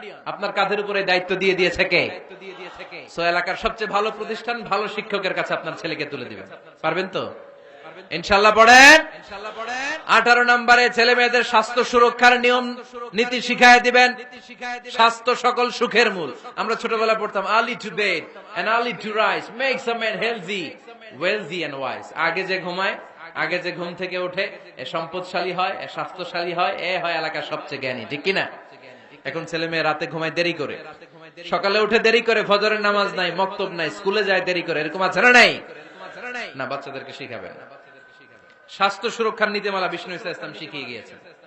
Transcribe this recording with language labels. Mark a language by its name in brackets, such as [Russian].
[Bangla] আপনার কাঁধের উপরে দায়িত্ব দিয়ে দিয়েছে কে? সো এলাকার সবচেয়ে ভালো প্রতিষ্ঠান, ভালো শিক্ষকের কাছে আপনার ছেলেকে তুলে দিবেন। পারবেন তো? ইনশাআল্লাহ পড়েন। 18 নম্বরে ছেলে মেয়েদের স্বাস্থ্য সুরক্ষার নিয়ম নীতি শিখায় দিবেন। স্বাস্থ্য সকল সুখের মূল। আমরা ছোটবেলা পড়তাম [English] early to bed and early to rise makes a man healthy, wealthy and wise। [Bangla] আগে যে ঘুমায়, আগে যে ঘুম থেকে ওঠে, এ সম্পদশালী হয়, এ স্বাস্থ্যশালী হয়, এ হয় এলাকার সবচেয়ে জ্ঞানী, ঠিক কিনা? এখন ছেলে মেয়ে রাতে ঘুমায় দেরি করে, সকালে উঠে দেরি করে, ফজরের নামাজ নাই, মক্তব নাই, স্কুলে যায় দেরি করে, এরকম আছে না নাই? না, বাচ্চাদেরকে শিখাবেন না। স্বাস্থ্য সুরক্ষার নীতিমালা বিষ্ণু ইসলাম শিখিয়ে গিয়েছেন।